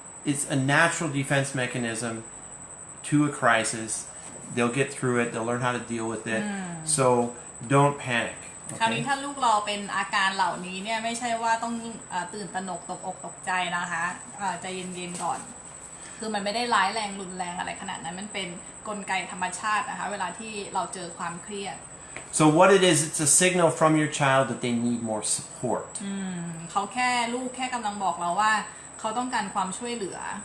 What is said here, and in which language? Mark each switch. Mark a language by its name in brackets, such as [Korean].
[English] It's a natural defense mechanism to a crisis. They'll get through it. They'll learn how to deal with it. So don't panic. [Thai] คราวนี้ถ้าลูกเราเป็นอาการเหล่านี้เนี่ยไม่ใช่ว่าต้องตื่นตระหนกตกอกตกใจนะคะใจเย็นๆก่อนคือมันไม่ได้ร้ายแรงรุนแรงอะไรขนาดนั้นมันเป็นกลไกธรรมชาตินะคะเวลาที่เราเจอความเครียด [English] So what it is, it's a signal from your child that they need more support. [Thai] เขาลูกแค่กำลังบอกเราว่าเขาต้องการความช่วยเหลือ